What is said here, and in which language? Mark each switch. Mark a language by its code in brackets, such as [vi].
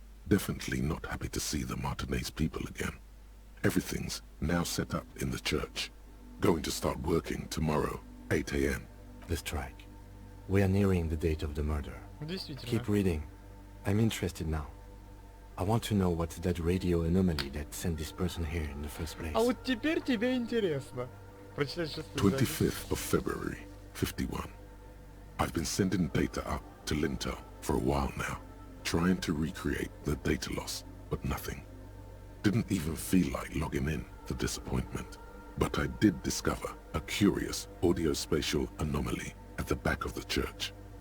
[en] Definitely not happy to see the Martinez people again. Everything's now set up in the church. Going to start working tomorrow, 8 a.m. The strike. We are nearing the date of the murder. [ru] Действительно. [en] Keep reading. I'm interested now. I want to know what's that radio anomaly that sent this person here in the first place. [ru] А вот теперь тебе интересно. Прочитай шестую запись. [en] 25th of February, 51. I've been sending data up to Lintel for a while now, trying to recreate the data loss, but nothing. Didn't even feel like logging in, the disappointment. But I did discover a curious audio-spatial anomaly at the back of the church.